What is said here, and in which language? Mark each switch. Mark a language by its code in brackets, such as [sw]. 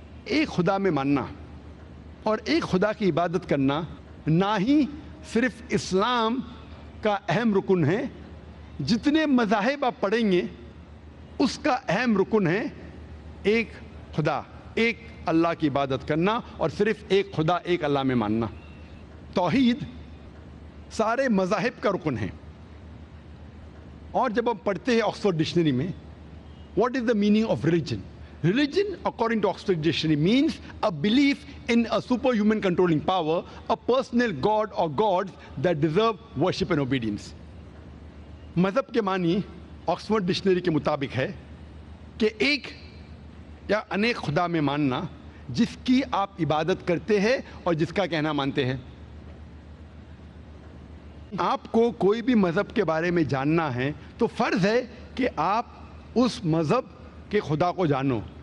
[hi] एक खुदा में मानना और एक खुदा की इबादत करना ना ही सिर्फ इस्लाम का अहम रुकन है, जितने मज़ाहिब आप पढ़ेंगे उसका अहम रुकन है एक खुदा, एक अल्लाह की इबादत करना और सिर्फ एक खुदा, एक अल्लाह में मानना। तौहीद सारे मज़ाहिब का रुकन है। और जब हम पढ़ते हैं ऑक्सफोर्ड डिक्शनरी में, [en] What is the meaning of religion? Religion, according to Oxford Dictionary, means a belief in a superhuman controlling power, a personal god or gods that deserve worship and obedience. [hi] मज़हब के मानी Oxford dictionary के मुताबिक है कि एक या अनेक खुदा में मानना जिसकी आप इबादत करते हैं और जिसका कहना मानते हैं। आपको कोई भी मज़हब के बारे में जानना है तो फ़र्ज़ है कि आप उस मज़हब के खुदा को जानो।